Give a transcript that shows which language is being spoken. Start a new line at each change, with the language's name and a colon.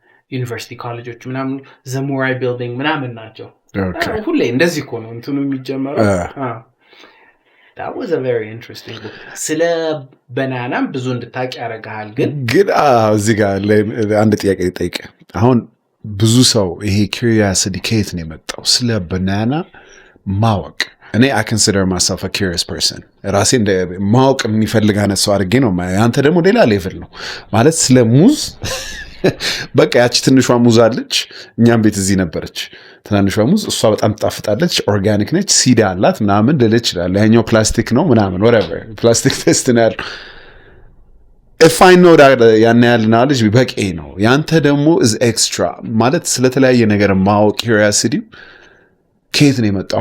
Amharic: ዩኒቨርሲቲ ኮሌጆች ምናምን ዘሙራይ ቢልዲንግ ምናምን ናቸው። ሁሌ እንደዚህ እኮ ነው እንትኑ የሚጀመረው። That was a very interesting book. ስለ በናናም ብዙ እንድታውቅ ያደርግሃል። ግን እዚህ ጋር አንድ ጥያቄ ልጠይቅ። አሁን ብዙ ሰው ይሄ curiosity ከየት ነው የመጣው?
English: ስለ በናና ማወቅ እኔ I consider myself a curious person.
Amharic: ራሴ እንደ ማወቅ የሚፈልግ አይነት ሰው አድርጌ ነው። አንተ ደግሞ ሌላ ሌቭል ነው ማለት ስለ ሙዝ በቃ ያቺ ትንሿ ሙዝ አለች፣ እኛም ቤት እዚህ ነበረች ትናንሿ ሙዝ፣ እሷ በጣም ትጣፍጣለች፣ ኦርጋኒክ ነች፣ ሲድ አላት ምናምን ልል ይችላል። ያኛው ፕላስቲክ ነው ምናምን whatever ፕላስቲክ ቴስት ነው ያለው። if I know that ያን ያህል knowledge በቂ ነው። ያንተ ደግሞ is extra ማለት ስለተለያየ ነገር ማወቅ curiosity ከየት ነው የመጣው?